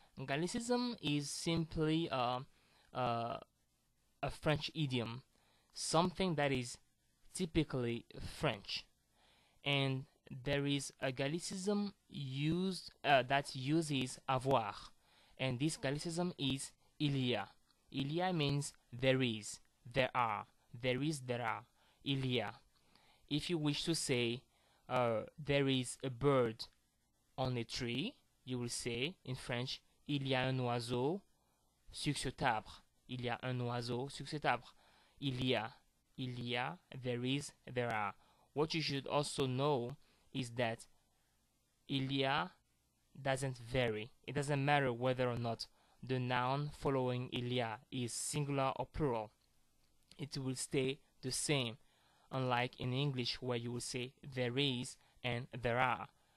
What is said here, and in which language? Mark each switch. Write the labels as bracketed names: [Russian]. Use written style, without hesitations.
[English] Gallicism is simply a French idiom, something that is typically French, and there is a Gallicism that uses avoir, and this Gallicism is il y a. [French] Il y a [English] means there is, there are, there is, there are. Il y a. If you wish to say there is a bird on a tree, you will say in French [French] il y a un oiseau sur cet arbre. Il y a un oiseau sur cet arbre. Il y a, [English] there is, there are. What you should also know is that il y a doesn't vary. It doesn't matter whether or not the noun following il y a is singular or plural. It will stay the same, unlike in English where you will say there is and there are.